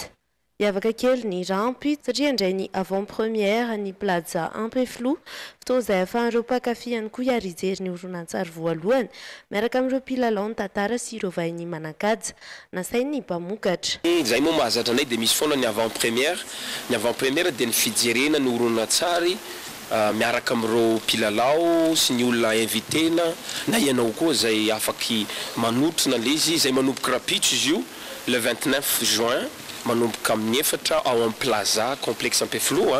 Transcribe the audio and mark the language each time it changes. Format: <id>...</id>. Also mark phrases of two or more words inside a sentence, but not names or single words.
<mg>Miavaka kely ny rampy satria indray ny avant-première ny plaza Ampefilo, fotoana izay ahafahan'ireo mpankafy ihany koa hiary hijery ny horonan-tsary voalohany miaraka amin'ireo mpilalao ny tantara sy ireo vahiny manan-kaja nasain'ny mpamokatra. Izay moa mahazatra anay dia misy foana ny avant-première. Ny avant-première dia ny fijerena ny horonan-tsary miaraka amin'ireo mpilalao sy ny olona invitena na ianao koa izay afaky manotrona izy izay manomboka rapitso izy io</mg> <fr>le 29 juin</fr> <mg>manomboka amin'ny 4 ao amin'ny plaza complexe Ampefilo.</mg>